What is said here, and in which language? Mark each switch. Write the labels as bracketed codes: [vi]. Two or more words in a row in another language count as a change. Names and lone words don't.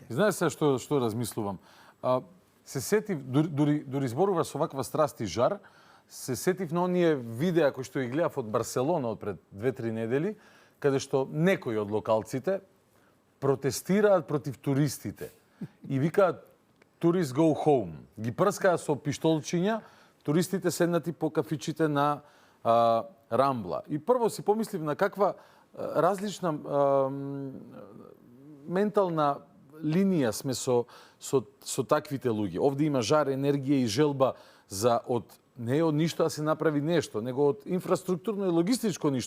[mk] Знаеш се што размислувам? Се сетив, дури зборува со ваква страст и жар, се сетив на оние видеа кои што ги гледав од Барселона од пред 2-3 недели, каде што некои од локалците протестираат против туристите и викаат [en] "Tourists go home". [mk] Ги прскаат со пиштолчиња, туристите седнати по кафичите на Рамбла. И прво си помислив на каква различна ментална линија сме со таквите луѓе. Овде има жар, енергија и желба за не од ништо да се направи нешто, него од инфраструктурно и логистичко ништо.